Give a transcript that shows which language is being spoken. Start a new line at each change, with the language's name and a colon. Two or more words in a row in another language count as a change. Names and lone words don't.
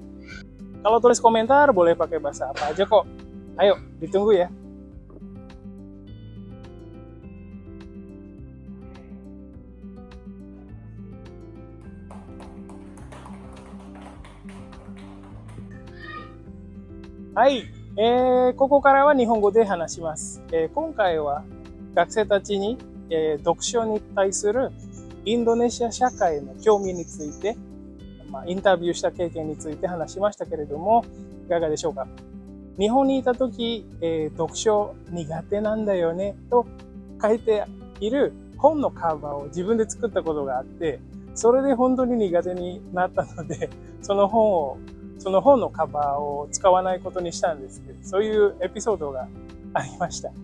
Indonesian: Kalau tulis komentar boleh pakai bahasa apa aja kok. Ayo, ditunggu ya. Hai,
Japanese: ここからは日本語で話します。今回は学生たちに、読書に対するインドネシア社会の興味について、インタビューした経験について話しましたけれども、いかがでしょうか。日本にいたとき、読書苦手なんだよねと書いている本のカバーを自分で作ったことがあって、それで本当に苦手になったので、その本のカバーを使わないことにしたんですけど、そういうエピソードがありました。